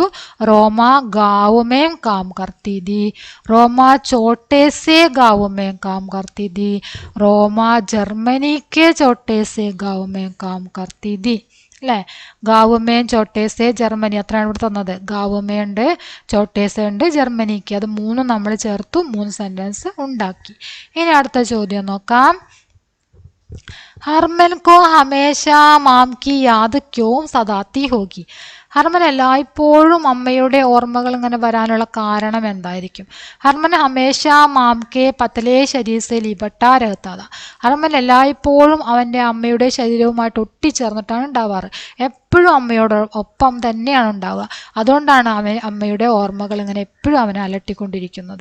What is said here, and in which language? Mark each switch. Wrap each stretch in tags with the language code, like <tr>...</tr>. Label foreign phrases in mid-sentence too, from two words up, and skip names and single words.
<hi>रोमा गाँव में काम करती थी, रोमा छोटे से गाँव में काम करती थी, रोमा जर्मनी के छोटे से गाँव में काम करती थी അല്ലേ. गाँव में छोटे से</hi> <ml>ജർമ്മനി അത്രയാണ് ഇവിടെ തന്നത്. ഗാവുമേ ഉണ്ട്, ചോട്ടേസേ ഉണ്ട്, ജർമ്മനിക്ക്. അത് 3 നമ്മൾ ചേർത്തു 3 സെന്റൻസ് ഉണ്ടാക്കി. ഇനി അടുത്ത ചോദ്യം നോക്കാം.</ml> <hi>हरमन को हमेशा माम की याद क्यों सताती होगी.</hi> <ml>ഹർമൻ എല്ലായ്പ്പോഴും അമ്മയുടെ ഓർമ്മകൾ ഇങ്ങനെ വരാനുള്ള കാരണം എന്തായിരിക്കും?</ml> <hi>हरमन हमेशा माँ के पतले शरीर से लिपटा रहता था.</hi> <ml>ഹർമൻ എല്ലായ്പ്പോഴും അവൻ്റെ അമ്മയുടെ ശരീരവുമായിട്ട് ഒട്ടിച്ചേർന്നിട്ടാണ് ഉണ്ടാവാറ്. എപ്പോഴും അമ്മയോട് ഒപ്പം തന്നെയാണ് ഉണ്ടാവുക. അതുകൊണ്ടാണ് അമ്മയുടെ ഓർമ്മകൾ ഇങ്ങനെ എപ്പോഴും അവനെ അലട്ടിക്കൊണ്ടിരിക്കുന്നത്.</ml>